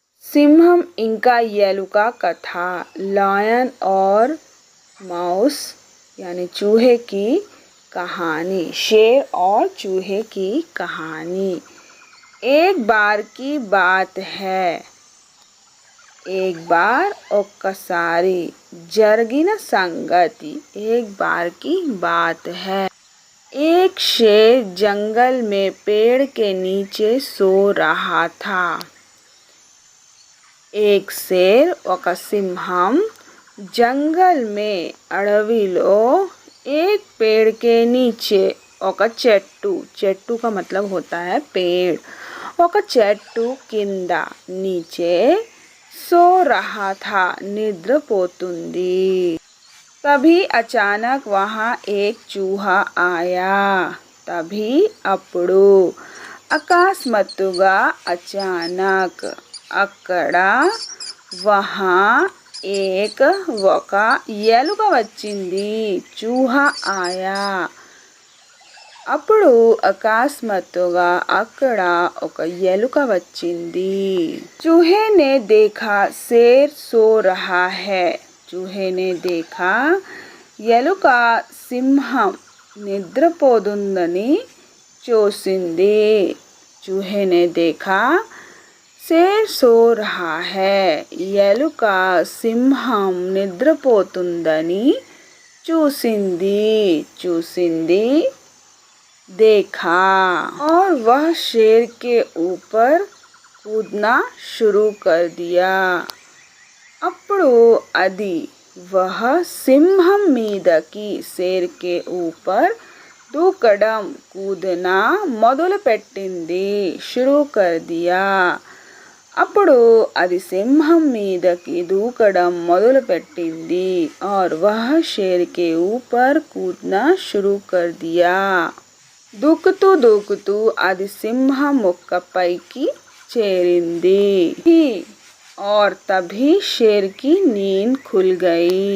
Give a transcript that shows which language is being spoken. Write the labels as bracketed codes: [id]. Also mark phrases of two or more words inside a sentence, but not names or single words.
[te] సింహం ఇంకా ఎలుక కథ [hi] लायन और माउस यानी चूहे की कहानी। शेर और चूहे की कहानी। एक बार की बात है, एक बार [te] ఒక్కసారి జరిగిన సంగతి। [hi] एक बार की बात है, एक शेर जंगल में पेड़ के नीचे सो रहा था। एक शेर [te] ఒక సింహం [hi] जंगल में అడవిలో एक पेड़ के नीचे [te] ఒక చెట్టు, చెట్టు [hi] का मतलब होता है पेड़, [te] ఒక చెట్టు కింద [hi] नीचे सो रहा था [te] నిద్రపోతుంది। [hi] तभी अचानक वहाँ एक चूहा आया। [te] तभी అప్పుడు అకస్మాత్తుగా అచానక్ అక్కడ [hi] वहाँ एक [te] ఒక ఎలుక వచ్చింది। [hi] चूहा आया। [te] అప్పుడు అకస్మాత్తుగా అక్కడ ఒక ఎలుక వచ్చింది। [hi] चूहे ने देखा शेर सो रहा है। चूहे ने देखा [te] ఎలుక సింహం నిద్రపోతుందని చూసింది। [hi] चूहे ने देखा शेर सो रहा है। [te] ఎలుక సింహం నిద్రపోతుందని చూసింది [hi] देखा और वह शेर के ऊपर कूदना शुरू कर दिया। [te] అప్పుడు అది [hi] वह [te] సింహం మీదకి [hi] शेर के ऊपर దూకడం कूदना మొదలుపెట్టింది शुरू कर दिया। [te] అప్పుడు అది సింహం మీదకి దూకడం మొదలుపెట్టింది [hi] और वह शेर के ऊपर कूदना शुरू कर दिया। [te] దూకుతూ అది సింహం ముక్కపైకి చేరింది। [hi] और तभी शेर की नींद खुल गई।